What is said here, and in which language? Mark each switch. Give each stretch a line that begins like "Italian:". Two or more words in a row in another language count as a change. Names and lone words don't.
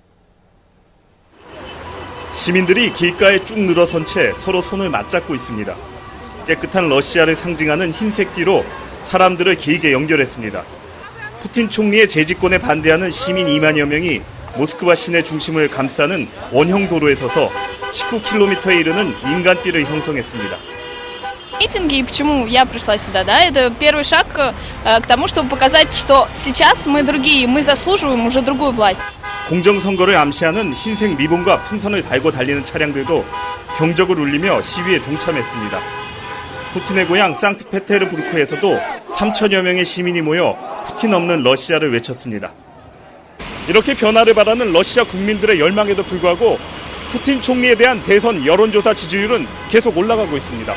Korean: 시민들이 길가에 쭉 늘어선 채 서로 손을 맞잡고 있습니다. 깨끗한 러시아를 상징하는 흰색 띠로 사람들을 길게 연결했습니다. 푸틴 총리의 재집권에 반대하는 시민 2만여 명이 모스크바 시내 중심을 감싸는 원형 도로에 서서 19km에 이르는 인간띠를 형성했습니다.
Russian: Митинги, почему я пришла сюда, да, это первый шаг к тому, чтобы показать, что сейчас мы другие, мы заслуживаем уже другую власть.
Korean: 공정선거를 암시하는 흰색 리본과 풍선을 달고 달리는 차량들도 경적을 울리며 시위에 동참했습니다. 푸틴의 고향 상트페테르부르크에서도 3천여 명의 시민이 모여 푸틴 없는 러시아를 외쳤습니다. 이렇게 변화를 바라는 러시아 국민들의 열망에도 불구하고 푸틴 총리에 대한 대선 여론조사 지지율은 계속 올라가고 있습니다.